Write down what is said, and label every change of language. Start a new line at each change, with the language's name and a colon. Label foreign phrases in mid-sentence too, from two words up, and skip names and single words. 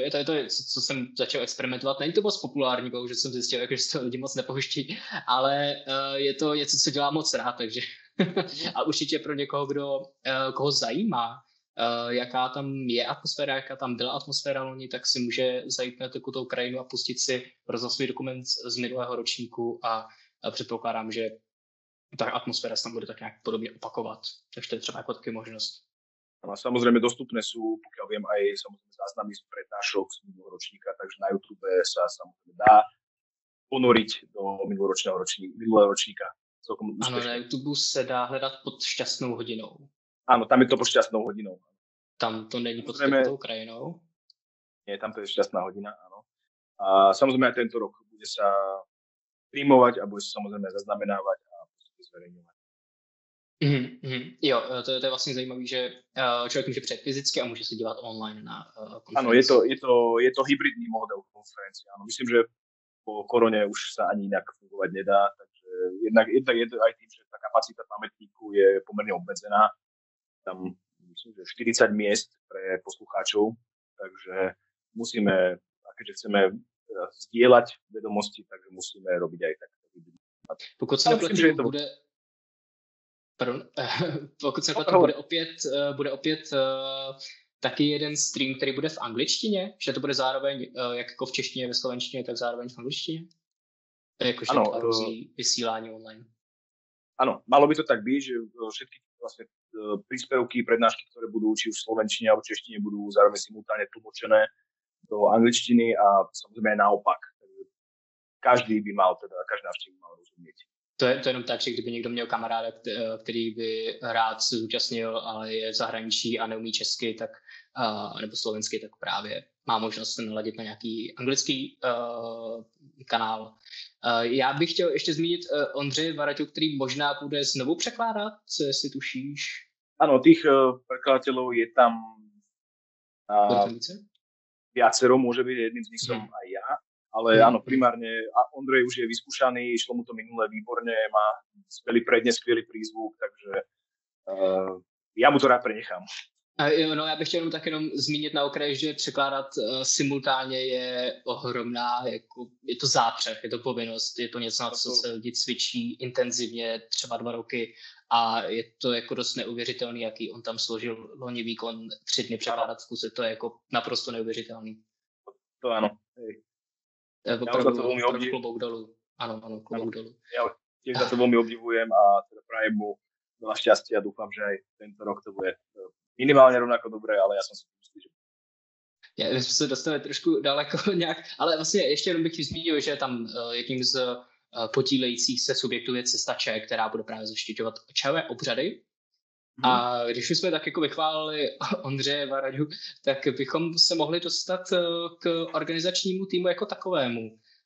Czech: Je to, co jsem začal experimentovat. Není to moc populární, bohužel jsem zjistil, že se to lidi moc nepouští, ale je to něco, co dělám moc rád, takže a určitě pro někoho, koho zajímá, jaká tam je atmosféra, jaká tam byla atmosféra loni, tak si může zajít na Tekutou krajinu a pustit si rozhlasový dokument z minulého ročníku a předpokládám, že ta atmosféra se tam bude tak nějak podobně opakovat. Takže to je třeba jako taky možnost.
Slovak: A samozrejme dostupné sú, pokiaľ viem, aj samozrejme záznamy z prednášok z minulého ročníka, takže na YouTube sa samozrejme dá ponoriť do minulého ročníka. Celkom úspešne.
Czech: Ano, na YouTube se dá hledat pod šťastnou hodinou.
Slovak: Áno, tam je to pod šťastnou hodinou.
Czech: Tam to není pod Tekutou krajinou?
Slovak: Nie, tam to je šťastná hodina, áno. A samozrejme aj tento rok bude sa streamovať a bude sa samozrejme zaznamenávať a zverejňovať.
Czech: Jo, to je vlastně zajímavé, že člověk může přijet fyzicky a může se dívat online na konferenci.
Slovak: Áno, je to hybridný model konferencie. Áno, myslím, že po korone už sa ani inak fungovať nedá, takže jednak je to aj tým, že tá kapacita pamätníku je pomerne obmedzená. Tam myslím, že 40 miest pre poslucháčov, takže musíme, keďže chceme zdieľať vedomosti, takže musíme robiť aj tak.
Czech: Pokud se nepletím, bude opět taky jeden stream, který bude v angličtině, že to bude zároveň jak jako v češtině, ve slovenštině, tak zároveň v angličtině? Jakože
Slovak: Áno,
Czech: dva různý vysílání online.
Slovak: áno, malo by to tak byť, že všetky vlastne príspevky, prednášky, ktoré budú či už v slovenčine alebo češtine, budú zároveň simultáne tlmočené do angličtiny a samozrejme aj naopak. Každý návštevník mal rozumieť.
Czech: To je jenom tak, že kdyby někdo měl kamaráda, který by rád se zúčastnil, ale je v zahraničí a neumí česky, tak, nebo slovensky, tak právě má možnost se naladit na nějaký anglický kanál. Já bych chtěl ještě zmínit Ondřeje Varaťu, který možná bude znovu překládat, co jestli tušíš.
Slovak: Áno, tých prekladateľov je tam viacero, môže byť, jedným z nich som aj ja. Ale áno, primárne Ondrej už je vyskúšaný, išlo mu to minule výborne, má skvelý prednes, skvelý prízvuk, takže ja mu to rád prenechám.
Czech: No, já bych chtěl jenom zmínit na okraji, že překládat simultánně je ohromná, je to zápřeh, je to povinnost, je to něco, na co se lidi cvičí intenzivně třeba 2 roky a je to jako dost neuvěřitelný, jaký on tam složil loni výkon 3 dny překládat v kuse, to je jako naprosto neuvěřitelný.
Slovak: To áno.
Czech: Opravdu klobouk dolu. Áno, klobouk dolu.
Slovak: Ja tiež za to veľmi obdivujem a teda prajem mu veľa šťastia a dúfam, že aj tento rok to bude minimálne rovnako dobré, ale ja som si myslel, že... Ja,
Czech: my jsme se dostali trošku daleko nějak, ale vlastně ještě jenom bych ti zmínil, že tam jedním z podílejících se subjektů je Cestače, která bude právě zaštiťovat očavé obřady. A když jsme tak jako vychválili Ondřeje Varaďu, tak bychom se mohli dostat k organizačnímu týmu jako takovému.